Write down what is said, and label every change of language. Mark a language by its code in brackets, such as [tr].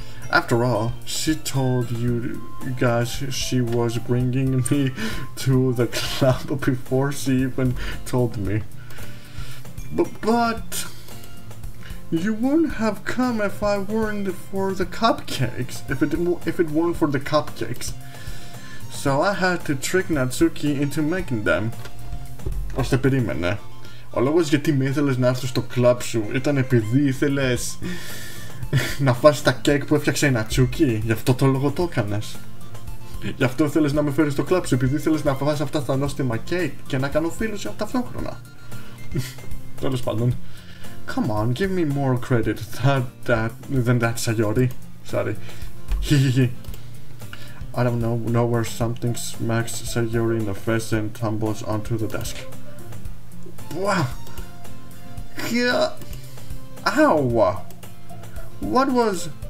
[en] After all, she told you guys she was bringing me to the club before she even told me. But you wouldn't have come if I weren't for the cupcakes. If it weren't for the cupcakes. So I had to trick Natsuki into making them. [el] Ώστε περίμενε. Ο λόγος γιατί με ήθελες να έρθω στο κλαμπ σου ήταν επειδή ήθελες να φας τα κέικ που έφτιαξε η Νατσούκι. Γι' αυτό το λόγο το έκανες. Γι' αυτό ήθελες να με φέρεις στο κλαμπ σου, επειδή ήθελες να φας αυτά τα νόστιμα κέικ και να κάνω φίλους ταυτόχρονα. Τέλος πάντων. [en] Come on, give me more credit than that, Sayori. Sorry. I don't know where something smacks Sayori in the face and tumbles onto the desk. Wow. Yeah. Ow. What was...